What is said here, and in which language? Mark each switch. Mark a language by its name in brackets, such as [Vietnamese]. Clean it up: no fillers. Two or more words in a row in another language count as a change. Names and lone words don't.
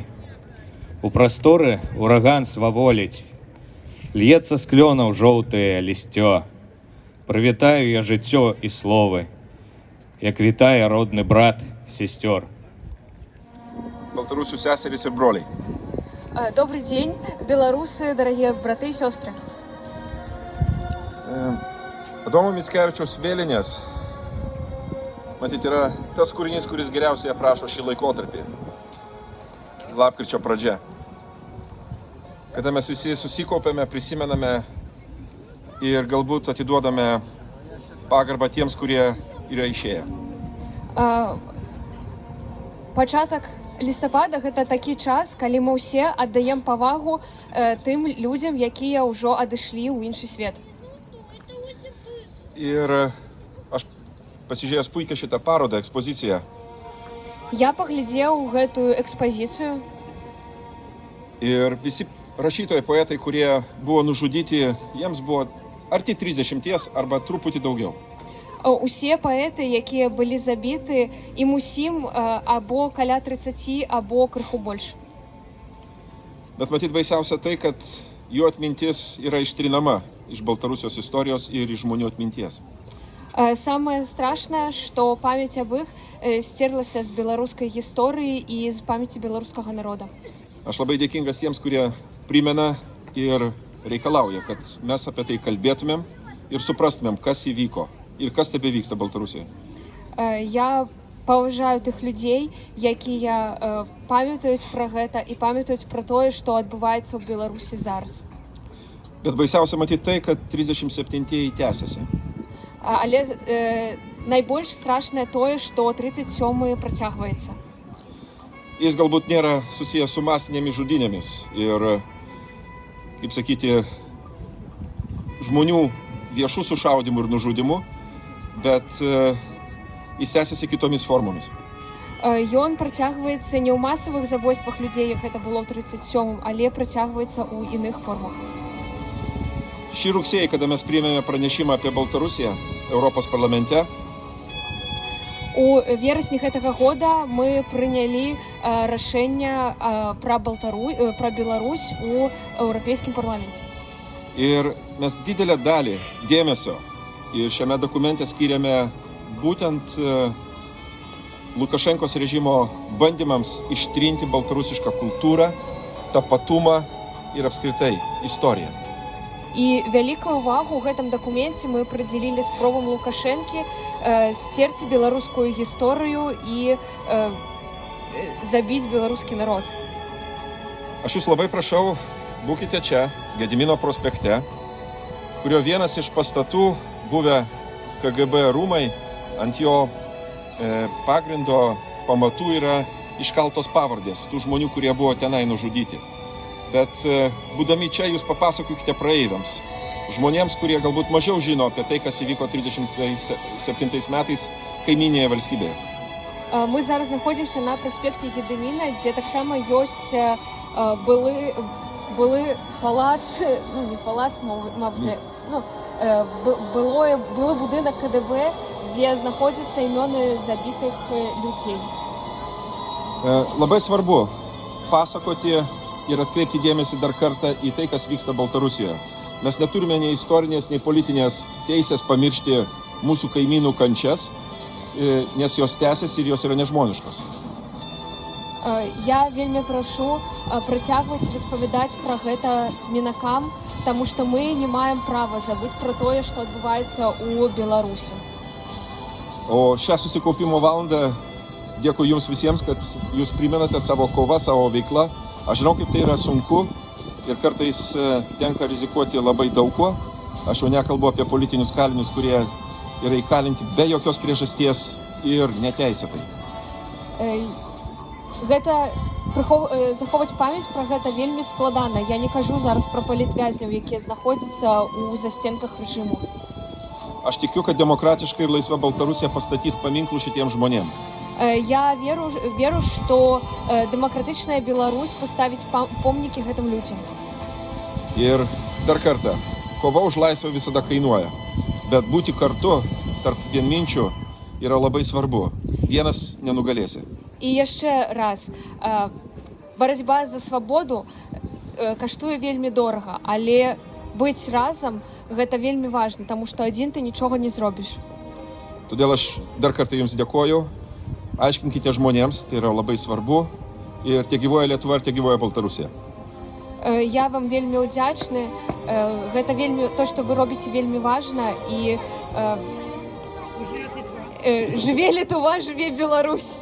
[Belarusian] У прасторы ураган сваволіць, льецца з клёнаў жоўтае лісцё. Прывітаю я жыццё і словы, як вітае родны брат сестёр. [Lithuanian] Baltarusių seserys ir broliai. [Russian] Добрый день, белорусы, дорогие браты и сестры. [Lithuanian] Adomo Mickevičiaus vėlinės, matyt, yra tas kūrinys, kuris geriausiai aprašo šį laikotarpį. Lapkričio pradžia. Kada mes visi susikaupiame, prisimename ir galbūt atiduodame pagarbą tiems, kurie yra išėję. [Belarusian] Пачатак лістапада гэта такі час, калі мы ўсе аддаем павагу тым людзям, якія ўжо адышлі ў іншы свет. [Lithuanian] Ir aš pasižiūrėjęs puikiai šitą parodą, ekspoziciją. [Belarusian] Я паглядзеў гэтую экспазіцыю. [Lithuanian] Ir visi rašytojai, poetai, kurie buvo nužudyti, jiems buvo arti 30 arba truputį daugiau. [Belarusian] Усе паэты, якія былі забіты, ім усім або каля 30, або крыху больш. [Lithuanian] Bet matyt baisiausia tai, kad jų atmintis yra ištrinama iš Baltarusijos istorijos ir iš žmonių atminties. [Belarusian] Самае страшнае, што памяць аб іх стерлася з беларускай гісторыі і з памяці беларускага народа. [Lithuanian] Aš labai dėkingas tiems, kurie primena ir reikalauja, kad mes apie tai kalbėtumėm ir suprastumėm, kas įvyko ir kas tebevyksta Baltarusijoje. [Belarusian] Я паважаю тых людзей, якія памятаюць пра гэта і памятаюць пра тое, што адбываецца ў Беларусі зараз. [Lithuanian] Bet baisiausia matyti tai, kad 37-ieji tęsiasi. [Belarusian] Але найбольш страшнае тое, што 37-й працягваецца. [Lithuanian] Jis galbūt nėra susijęs su masinėmis žudynėmis ir, kaip sakyti, žmonių viešų sušaudimų ir nužudimų, bet jis tęsiasi kitomis formomis. [Belarusian] Ён працягваецца не ў масавых забойствах людзей, як гэта было ў 37-м, але працягваецца ў іных формах. [Lithuanian] Šį rugsėjį, kada mes priėmėme pranešimą apie Baltarusiją Europos parlamente, [Belarusian] У верасні гэтага года мы прынялі рашэнне пра Беларусь у Еўрапейскім парламенце. [Lithuanian] ir mes didelę dalį dėmesio ir šiame dokumente skiriame būtent Lukašenkos režimo bandymams ištrinti baltarusišką kultūrą, tapatumą ir apskritai istoriją. [Belarusian] І вялікую ўвагу ў гэтым дакуменце мы прыдзялілі спробам Лукашэнкі сцерці беларускую гісторыю і забіць беларускі народ. [Lithuanian] Aš jūs labai prašau, būkite čia, Gedimino prospekte, kurio vienas iš pastatų buvę KGB rūmai, ant jo pagrindo pamatų yra iškaltos pavardės tų žmonių, kurie buvo tenai nužudyti. Bet būdami čia jūs papasakokite praeiviams, žmonėms, kurie galbūt mažiau žino apie tai, kas įvyko 37 metais kaiminėje valstybėje. [Belarusian] Мы зараз знаходзімся на праспекце Гедыміна, дзе таксама ёсць былы палац, не палац, былы будынак КДБ, дзе знаходзяцца імёны забітых людзей. [Lithuanian] Labai svarbu pasakoti ir atkreipti dėmesį dar kartą į tai, kas vyksta Baltarusijoje. Mes neturime nei istorinės, nei politinės teisės pamiršti mūsų kaimynų kančias, nes jos tęsiasi ir jos yra nežmoniškos. [Belarusian] Я вельмі прашу працягваць распавядаць пра гэта мінакам, таму што мы не маем права забыць пра тое, што адбываецца ў Беларусі. [Lithuanian] O šią susikaupimo valandą dėkui jums visiems, kad jūs primenate savo kovą, savo veiklą. Aš žinau, kaip tai yra sunku ir kartais tenka rizikuoti labai daug kuo. Aš jau nekalbu apie politinius kalinius, kurie yra įkalinti be jokios priežasties ir neteisėtai. [Belarusian] Заховаць памяць пра гэта вельмі складана. Я не кажу зараз пра палітвязняў, якія знаходзяцца ў застенках рэжыму. [Lithuanian] Aš tikiu, kad demokratiška ir laisva Baltarusija pastatys paminklų šitiems žmonėms. [Belarusian] Я веру, што дэмакратычная Беларусь паставіць помнікі гэтым людзям. [Lithuanian] Ir dar kartą, kova už laisvę visada kainuoja, bet būti kartu tarp vienminčių yra labai svarbu. Vienas nenugalėsi. [Belarusian] І яшчэ раз, барацьба за свабоду каштуе вельмі дорага, але быць разам гэта вельмі важна, таму што адзін ты нічога не зробіш. [Lithuanian] Todėl aš dar kartą jums dėkoju. Aiškinkite žmonėms, tai yra labai svarbu. Ir tiek gyvoja Lietuva, ir tiek gyvoja Baltarusija. [Belarusian] Я вам вельмі ўдзячны. Гэта вельмі то, што вы робіце, вельмі важна. І жыве Літва, жыве Беларусь.